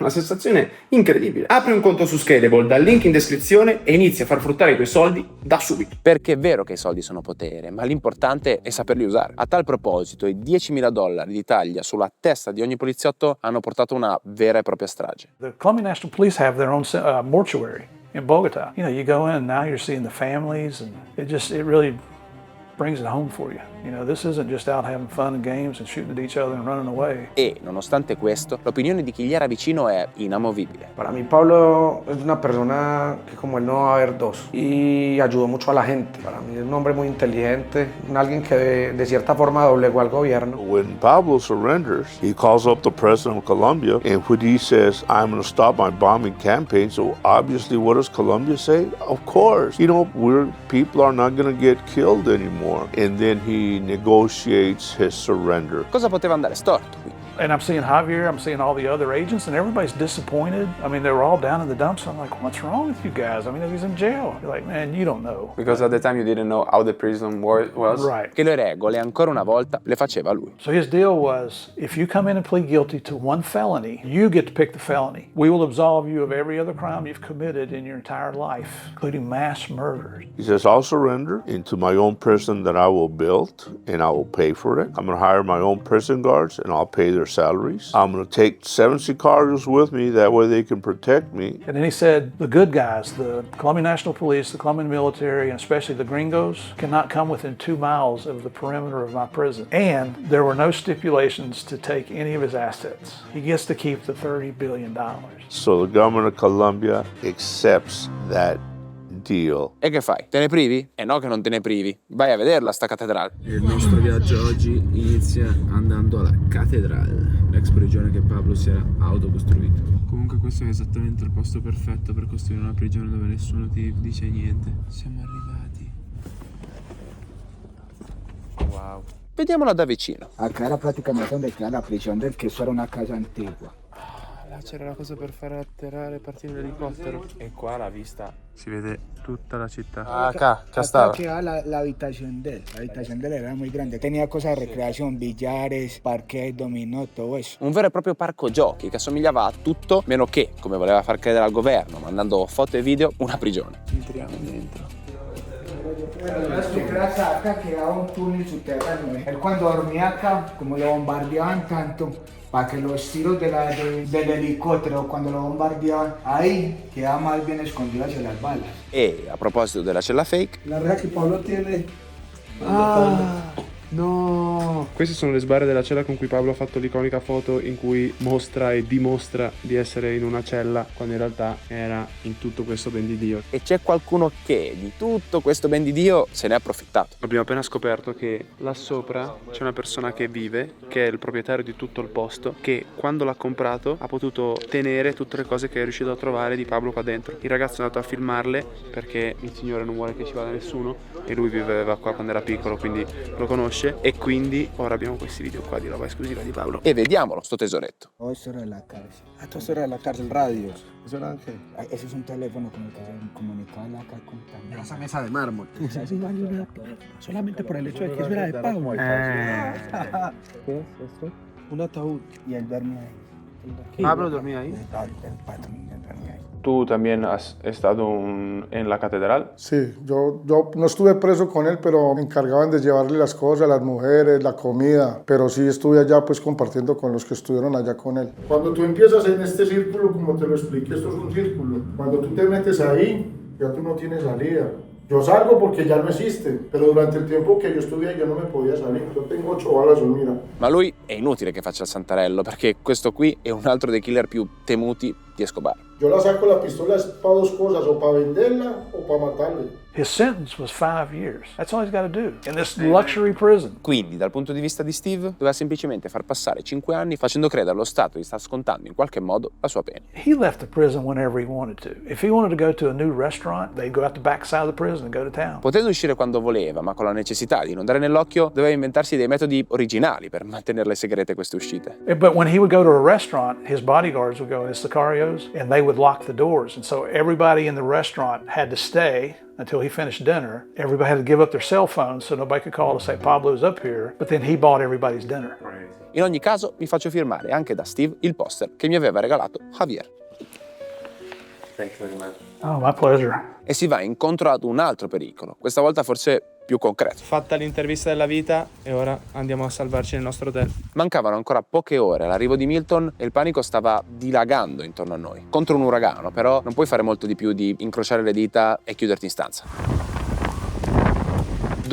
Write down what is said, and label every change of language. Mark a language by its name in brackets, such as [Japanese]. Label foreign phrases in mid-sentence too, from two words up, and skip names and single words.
[Italian] Una sensazione incredibile. Apri un conto su Scalable dal link in descrizione e inizi a far fruttare i tuoi soldi da subito. Perché è vero che i soldi sono potere, ma l'importante è saperli usare. A tal proposito, i $10.000 di taglia sulla testa di ogni poliziotto hanno portato una vera e propria strage. [English] The Colombian National Police have their own mortuary in Bogota. You know, you go in and now you're seeing the families and it really brings it home for you. You know, this isn't just out having fun and games and shooting at each other and running away. [Italian] E, nonostante questo, l'opinione di chi gli era vicino è inamovibile. [Spanish] Para mí Pablo es una persona que como él no va a haber dos y ayudó mucho a la gente. Para mí es un hombre muy inteligente, alguien que de cierta forma doblegó al gobierno. [English] When Pablo surrenders, he calls up the president of Colombia, and when he says, I'm going to stop my bombing campaign, so obviously what does Colombia say? Of course, you know, people are not going to get killed anymore. And then he negotiates his surrender. [Italian] Cosa poteva andare storto qui? [English] And I'm seeing Javier, I'm seeing all the other agents, and everybody's disappointed. I mean, they were all down in the dumps. I'm like, what's wrong with you guys? I mean, he's in jail. You're like, man, you don't know. Because at the time you didn't know how the prison was. Right. [Italian] Che le regole ancora una volta le faceva lui. [English] So his deal was, if you come in and plead guilty to one felony, you get to pick the felony. We will absolve you of every other crime you've committed in your entire life, including mass murders. He says, I'll surrender into my own prison that I will build, and I will pay for it. I'm going to hire my own prison guards, and I'll pay their salaries. I'm going to take 7 Sicarios with me, that way they can protect me. And then he said, the good guys, the Colombian National Police, the Colombian military, and especially the gringos, cannot come within 2 miles of the perimeter of my prison. And there were no stipulations to take any of his assets. He gets to keep the $30 billion. So the government of Colombia accepts that deal. [Italian] E che fai? Te ne privi? E no che non te ne privi. Vai a vederla sta cattedrale. Il nostro viaggio oggi inizia andando alla cattedrale, l'ex prigione che Pablo si era autocostruito. Comunque questo è esattamente il posto perfetto per costruire una prigione dove nessuno ti dice niente. Siamo arrivati. Wow. Vediamola da vicino. [Spanish] Acá era prácticamente donde queda la prisión del que eso era una casa antigua. [Italian] Là c'era la cosa per fare atterrare e partire l'elicottero. E qua la vista si vede tutta la città. [Spanish] Acá queda la habitación de él. La habitación de él era muy grande. Tenía cosas de recreación, billares, parquet, dominó, todo eso. [Italian] Un vero e proprio parco giochi che assomigliava a tutto meno che, come voleva far credere al governo, mandando foto e video, una prigione. Entriamo dentro. [Spanish] Acá quedaba un túnel subterráneo. Él cuando dormía acá, como lo bombardeaban tanto, para que los tiros del helicóptero, cuando lo bombardeaban, ahí quedaba más bien escondido hacia las balas. [Italian] E a proposito della cella fake, [Spanish] La reja que Pablo tiene. No! [Italian] Queste sono le sbarre della cella con cui Pablo ha fatto l'iconica foto in cui mostra e dimostra di essere in una cella quando in realtà era in tutto questo ben di Dio. e c'è qualcuno che di tutto questo ben di Dio se ne è approfittato. Abbiamo appena scoperto che là sopra c'è una persona che vive, che è il proprietario di tutto il posto, che quando l'ha comprato ha potuto tenere tutte le cose che è riuscito a trovare di Pablo qua dentro. Il ragazzo è andato a filmarle perché il signore non vuole che ci vada nessuno e lui viveva qua quando era piccolo, quindi lo conosce, e quindi ora abbiamo questi video qua di roba esclusiva di Pablo. E vediamolo, sto tesoretto. [Spanish] Oh, eso era la cárcel. Esto era la cárcel, radios. ¿Eso era qué? Ese es un teléfono con el que se comunicaba acá con también. Esa mesa de mármol. Sí, vale una plata. Solamente por el hecho de que eso era de Pablo. ¿Qué es esto? Un ataúd. Y él dormía ahí. Pablo dormía ahí. El patrón dormía ahí. ¿Tú también has estado en la catedral? Sí, yo no estuve preso con él, pero me encargaban de llevarle las cosas, las mujeres, la comida. Pero sí estuve allá pues compartiendo con los que estuvieron allá con él. Cuando tú empiezas en este círculo, como te lo expliqué, esto es un círculo. Cuando tú te metes ahí, ya tú no tienes salida. Yo salgo porque ya no existe, pero durante [Italian] il tempo che io [Spanish] estuve [Italian] io non mi [Spanish] podia salire. Io tengo 8 balas sul mira. [Italian] Ma lui è inutile che faccia il santarello, perché questo qui è un altro dei killer più temuti di Escobar. [Spanish] Yo la saco la pistola para dos cosas, o para venderla o para matarle. [English] His sentence was 5 years. That's all he's got to do in this luxury prison. [Italian] Quindi, dal punto di vista di Steve, doveva semplicemente far passare 5 anni facendo credere allo Stato di star scontando in qualche modo la sua pena. [English] He left the prison whenever he wanted to. If he wanted to go to a new restaurant, they'd go out the back side of the prison and go to town. [Italian] Potendo uscire quando voleva, ma con la necessità di non dare nell'occhio, doveva inventarsi dei metodi originali per mantenerle segrete queste uscite. [English] But when he would go to a restaurant, his bodyguards would go in Sicarios and they would lock the doors. And so everybody in the restaurant had to stay until he finished dinner. Everybody had to give up their cell phones so nobody could call to say Pablo's up here, but then he bought everybody's dinner. [Italian] In ogni caso, mi faccio firmare anche da Steve il poster che mi aveva regalato Javier. [English] Thank you very much. Oh, my pleasure. [Italian] E si va incontro ad un altro pericolo, questa volta forse più concreto. Fatta l'intervista della vita e ora andiamo a salvarci nel nostro hotel. Mancavano ancora poche ore all'arrivo di Milton e il panico stava dilagando intorno a noi. Contro un uragano, però, non puoi fare molto di più di incrociare le dita e chiuderti in stanza.